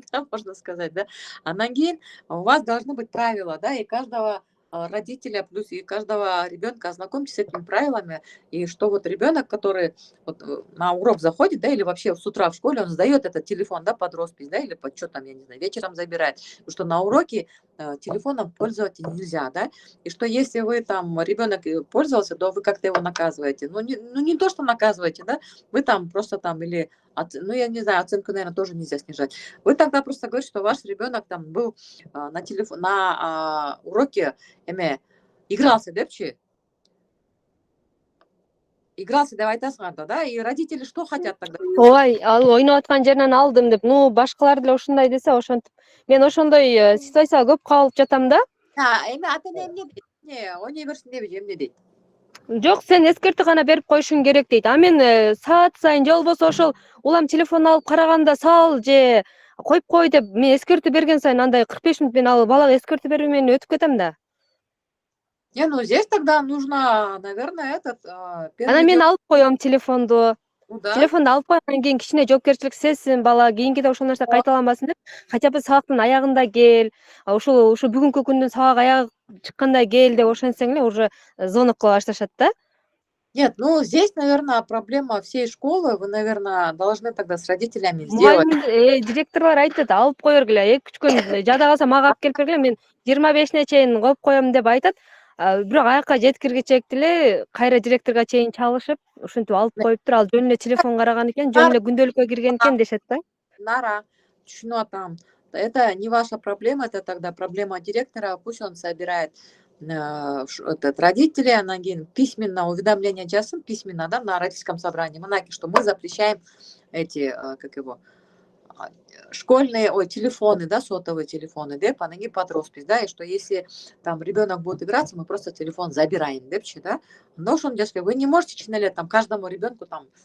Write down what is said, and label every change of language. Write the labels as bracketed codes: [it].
[ru] можно сказать, да, анан кийин у вас должны быть правила, да, и каждого родителя, плюс и каждого ребенка ознакомьтесь с этими правилами, и что вот ребенок, который вот на урок заходит, да, или вообще с утра в школе, он сдает этот телефон, да, под роспись, да, или под что там, я не знаю, вечером забирает, потому что на уроке телефоном пользоваться нельзя, да, и что если вы там, ребенок пользовался, то вы как-то его наказываете, ну не то, что наказываете, да, вы там просто там или ну, я не знаю, оценку, наверное, тоже нельзя снижать. Вы тогда просто говорите, что ваш ребенок там был на уроке, игрался, игрался, [ky] деп айтасың да, [ru] и родители что хотят тогда? [ky] Ой, ал ойноп аткан жеринен алдым деп, ну башкалар деле ушундай десе, ошентип мен ошондой ситуация көп калып жатам да. Ата-эне эмне дейт? Ойной берсин деби, эмне дейт? Жок, сен эскертүү гана берип коюшуң керек дейт. А мен саат сайын же болбосо ошол улам телефон алып караганда сал же коюп кой деп мен эскертүү берген сайын андай 45 мүнөт мен ал балага эскертүү бербей мен өтүп кетем да. [ru] Не, ну здесь тогда нужно, наверное, [ky] Анан мен алып коем телефонду. да. Телефонду алып койгондон кийин кичине жоопкерчилик сезсин бала, кийинкиде ошол нерсе кайталанбасын деп, [ru] хотя бы [ky] сабактын аягында кел, ушу бүгүнкү күндүн сабак аягы чыкканда кел деп ошентсең эле уже звонок кыла башташат да. [ru] Нет, ну здесь, наверное, проблема всей школы. Вы, наверное, должны тогда с родителями сделать. [ky] Директорлор айтат, алып кой бергиле, 2-3 күн жада калса мага алып келип бергиле, мен 25 чейин коюп коем деп айтат. Бирок аякка жеткиргичек деле кайра директорго чейин чалышып, ушинтип алып коюптур, ал жөн эле телефон караган экен, жөн эле күндөлүккө кирген экен дешет да. Нара, түшүнүп атам. [ru] Это не ваша проблема, это тогда проблема директора. Пусть он собирает родителей, [ky] анан кийин [ru] письменно уведомление жасын, письменно, да, на родительском собрании, что мы запрещаем эти, школьные, телефоны, да, сотовые телефоны, деп, анан кийин под роспись, да, и что если там ребенок будет играться, мы просто телефон забираем, депчи, да, [ky] но ошону жаспай, [ru] вы не можете чын эле там каждому ребенку там